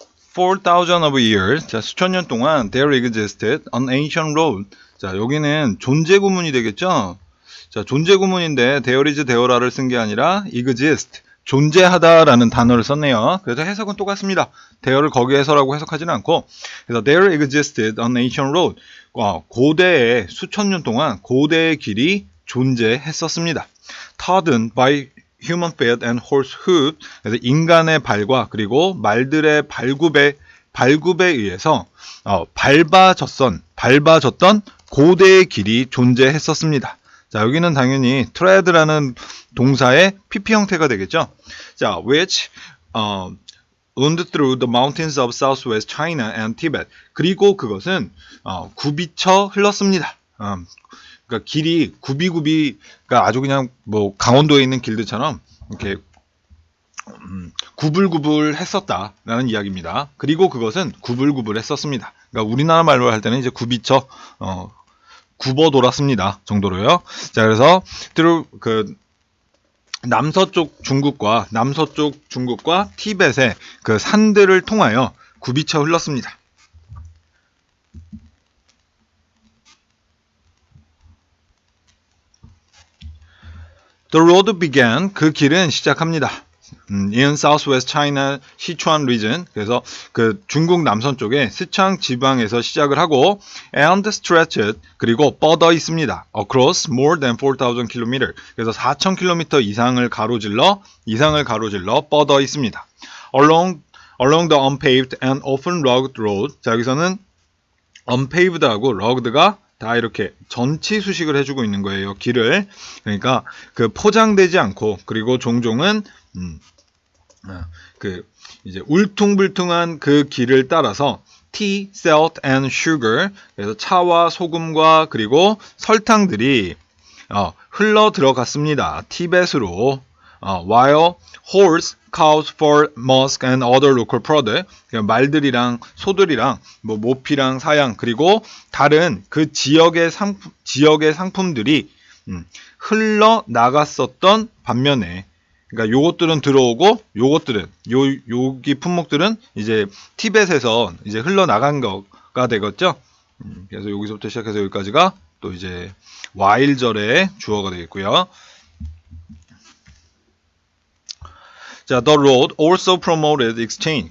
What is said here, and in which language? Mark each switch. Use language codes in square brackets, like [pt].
[en] For thousands of years, [ko] 자, 수천 년 동안 [en] there existed an ancient road. [ko] 자, 여기는 존재 구문이 되겠죠? 자, 존재 구문인데 [en] there is there [ko] 라를 쓴 게 아니라 exist, 존재하다라는 단어를 썼네요. 그래서 해석은 똑같습니다. [en] there를 [ko] 거기에서라고 해석하지는 않고, 그래서 [en] there existed an ancient road. [ko] 고대에 수천 년 동안 고대의 길이 존재했었습니다. [en] trodden by human feet and horse hoof. [ko] 그래서 인간의 발과 그리고 말들의 발굽에 의해서 밟아졌던 고대의 길이 존재했었습니다. 자, 여기는 당연히 tread라는 동사의 PP 형태가 되겠죠. [en] 자, which wound through the mountains of southwest China and Tibet. [ko] 그리고 그것은 굽이쳐 흘렀습니다. 그러니까 길이 구비구비가 아주 그냥 뭐 강원도에 있는 길들처럼 이렇게 구불구불했었다라는 이야기입니다. 그리고 그것은 구불구불했었습니다. 그러니까 우리나라 말로 할 때는 이제 굽이쳐 굽어 돌았습니다 정도로요. 자, 그래서 그 남서쪽 중국과 티벳의 그 산들을 통하여 굽이쳐 흘렀습니다. [en] The road began, [ko] 그 길은 시작합니다. [en] In Southwest China, Sichuan region. [ko] 그래서 그 중국 남선 쪽에 스촨 지방에서 시작을 하고 [en] and stretched, [ko] 그리고 뻗어 있습니다. [en] Across more than 4,000 km. [ko] 그래서 4,000km 이상을 가로질러 뻗어 있습니다. [en] Along the unpaved and often rugged road. [ko] 자, 여기서는 unpaved하고 rugged가 다 이렇게 전치 수식을 해주고 있는 거예요. 길을. 그러니까 그 포장되지 않고, 그리고 종종은 그 이제 울퉁불퉁한 그 길을 따라서 [en] tea, salt and sugar. [ko] 그래서 차와 소금과 그리고 설탕들이 흘러 들어갔습니다. 티벳으로. [en] while horse, cows, fur, musk and other local product. [ko] 말들이랑 소들이랑 뭐 모피랑 사양 그리고 다른 그 지역의 상품들이 흘러 나갔었던 반면에, 그러니까 요것들은 들어오고 여기 품목들은 이제 티벳에서 이제 흘러나간 거가 되겠죠. 그래서 여기서부터 시작해서 여기까지가 또 이제 while절의 주어가 되겠고요. [en] 자, the road also promoted exchange.